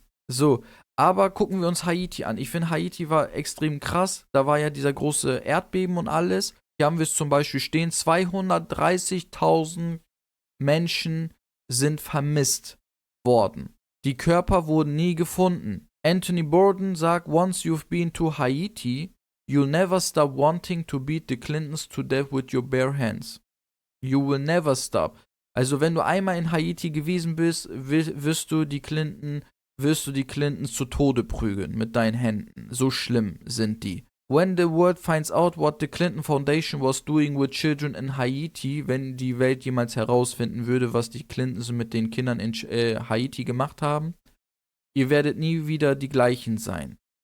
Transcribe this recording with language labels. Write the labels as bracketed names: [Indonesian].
[German] So, aber gucken wir uns Haiti an. Ich finde, Haiti war extrem krass. Da war ja dieser große Erdbeben und alles. Hier haben wir es zum Beispiel stehen, 230.000 Menschen sind vermisst worden. Die Körper wurden nie gefunden. [English] Anthony Bourdain sagt, once you've been to Haiti, you'll never stop wanting to beat the Clintons to death with your bare hands. You will never stop. [German] Also wenn du einmal in Haiti gewesen bist, wirst du die Clintons zu Tode prügeln mit deinen Händen. So schlimm sind die. [English] When the world finds out what the Clinton Foundation was doing with children in Haiti, [German] wenn die Welt jemals herausfinden würde, was die Clintons mit den Kindern in Haiti gemacht haben, ihr werdet nie wieder die gleichen sein.